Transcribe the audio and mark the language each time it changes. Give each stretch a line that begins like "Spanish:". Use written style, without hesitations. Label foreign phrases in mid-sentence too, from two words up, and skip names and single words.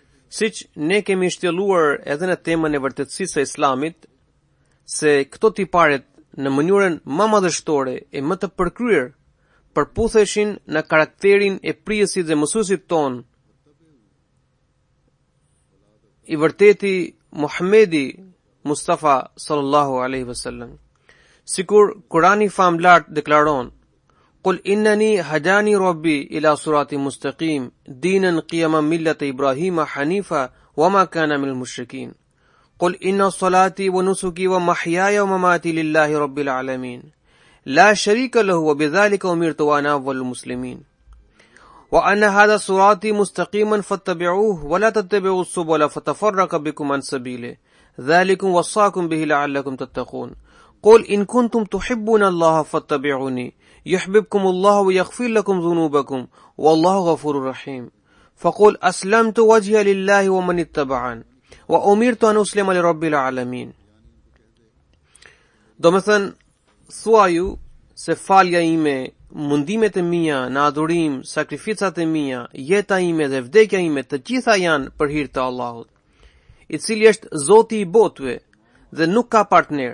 Albanian: Siç ne kemi shtjelluar edhe në temën e vërtetësisë së Islamit, se këto tiparet në mënyrën më madhështore e më të përkryer përputheshin në karakterin e prijesit dhe mësuesit ton, i vërteti Muhammedi Mustafa
Arabic: صلى الله عليه وسلم.
Albanian: Sikur Kurani famlart deklaron:
Arabic: "قل إنني هداني ربي إلى صراط مستقيم دينا قيما ملة إبراهيم حنيفا وما كان من المشركين. قل إن صلاتي ونسكي ومحياي ومماتي لله رب العالمين. لا شريك له وبذلك أمرت وأنا أول المسلمين. وأن هذا صراطي مستقيما فاتبعوه ولا تتبعوا السبل فتفرق بكم عن سبيله. ذلكم وصاكم به لعلكم تتقون. قل إن كنتم تحبون الله فاتبعوني يحببكم الله ويغفر لكم ذنوبكم والله غفور رحيم. فقل أسلمت وجهي لله ومن اتبعن وأمرت أن أسلم لرب العالمين."
Albanian: Do me thënë, thuaju se falja ime, mundimet e mia në adhurim, sakrificat e mia, jeta ime dhe vdekja ime, të gjitha janë për hir të Allahut, i cili është Zoti i botëve dhe nuk ka partner.